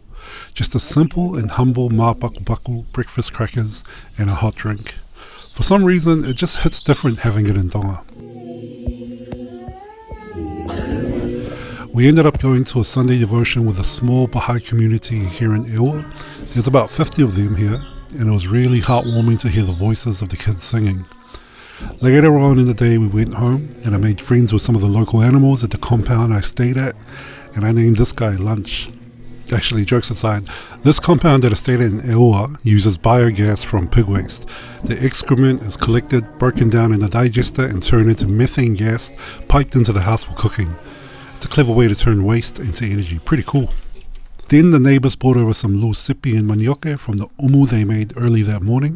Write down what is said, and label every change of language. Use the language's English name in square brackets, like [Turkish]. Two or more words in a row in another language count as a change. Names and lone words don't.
[English] Just a simple and humble baku breakfast, crackers and a hot drink. For some reason it just hits different having it in Tonga. We ended up going to a Sunday devotion with a small Bahá'í community here in ʻEua. There's about 50 of them here, and it was really heartwarming to hear the voices of the kids singing. Later on in the day we went home, and I made friends with some of the local animals at the compound I stayed at, and I named this guy Lunch. Actually, jokes aside, this compound that I stayed at in ʻEua uses biogas from pig waste. The excrement is collected, broken down in a digester and turned into methane gas piped into the house for cooking. It's a clever way to turn waste into energy. Pretty cool. Then the neighbours brought over some lusipi and manioke from the umu they made early that morning.